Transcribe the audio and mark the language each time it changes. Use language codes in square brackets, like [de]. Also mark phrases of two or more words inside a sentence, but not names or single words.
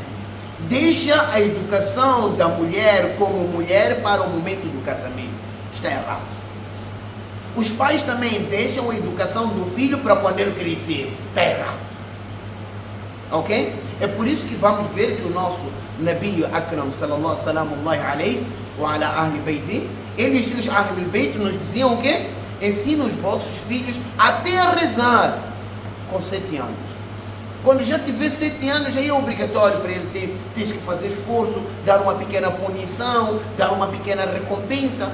[pt] Deixa a educação da mulher como mulher para o momento do casamento. Está errado. Os pais também deixam a educação do filho para quando ele crescer. Está errado. Ok? É por isso que vamos ver que o nosso [ar] نبي أكرم صلى الله عليه وعلى أهل بيته, [pt] eles e os [ar] أهل البيت [pt] nos diziam o quê? Ensina os vossos filhos até a rezar com 7 anos. Quando já tiver 7 anos, já é obrigatório para ele ter que fazer esforço, dar uma pequena punição, dar uma pequena recompensa.